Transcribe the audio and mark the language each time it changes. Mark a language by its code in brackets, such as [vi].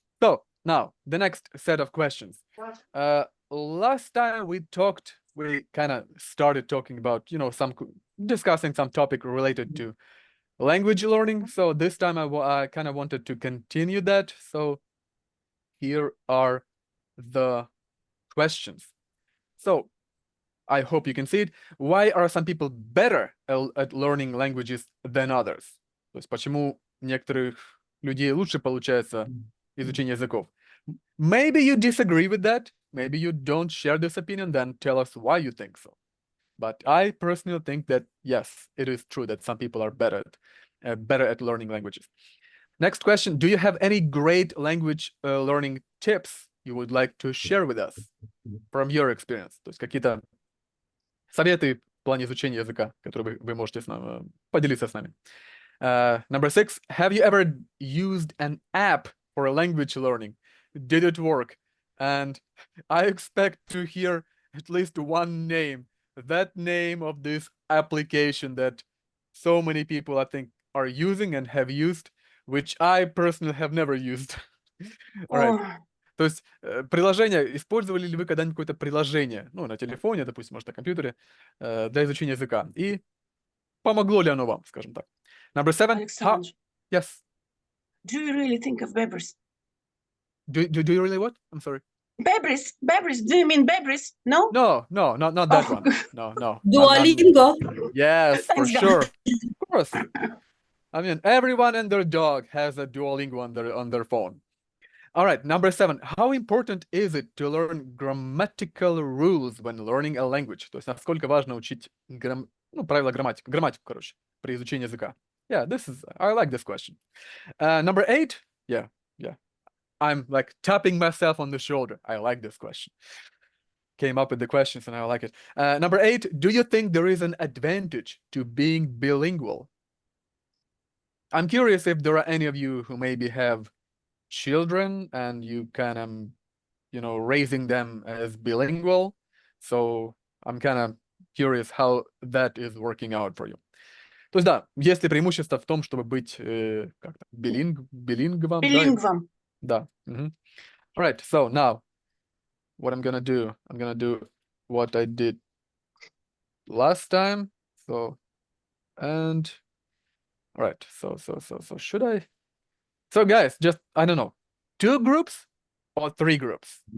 [en] So now the next set of questions. Last time we kind of started talking about, discussing some topic related to language learning. So this time I kind of wanted to continue that. So here are the questions. So I hope you can see it. Why are some people better at learning languages than others? [ru] То есть почему некоторых людей лучше получается изучение языков? [en] Maybe you disagree with that. Maybe you don't share this opinion. Then tell us why you think so. But I personally think that, yes, it is true that some people are better at learning languages. Next question. Do you have any great language learning tips you would like to share with us from your experience? [ru] То есть какие-то советы в плане изучения языка, которые вы можете поделиться с нами. [en] Number 6. Have you ever used an app for language learning? Did it work? And I expect to hear at least one name. That name of this application that so many people, I think, are using and have used, which I personally have never used. All right. [ru] То есть приложение, использовали ли вы когда-нибудь какое-то приложение, на телефоне, допустим, может, на компьютере, для изучения языка? И помогло ли оно вам, скажем так? [en] Number 7. Alexander, Yes. do you really think of Weber's? Do you really what? I'm sorry. Berbers. Do you mean Berbers? No? No, not that Oh. one. No. Not- Duolingo. yes, for Thanks God. sure. Of course. I mean, everyone and their dog has a Duolingo on their phone. All right, number 7. How important is it to learn grammatical rules when learning a language? [ru] То есть, насколько важно учить правила грамматику, короче, при изучении языка. [en] Yeah, I like this question. Number 8. Yeah. I'm like tapping myself on the shoulder. I like this question. Came up with the questions and I like it. Number 8. Do you think there is an advantage to being bilingual? I'm curious if there are any of you who maybe have children and you kind of, raising them as bilingual. So I'm kind of curious how that is working out for you. [ru] То есть, да, есть ли преимущество в том, чтобы быть билингвом? Билингвом. Да. [en] All right, so now what I'm gonna do what I did last time. So, and all right, so should I? So guys, just, I don't know, 2 groups or 3 groups?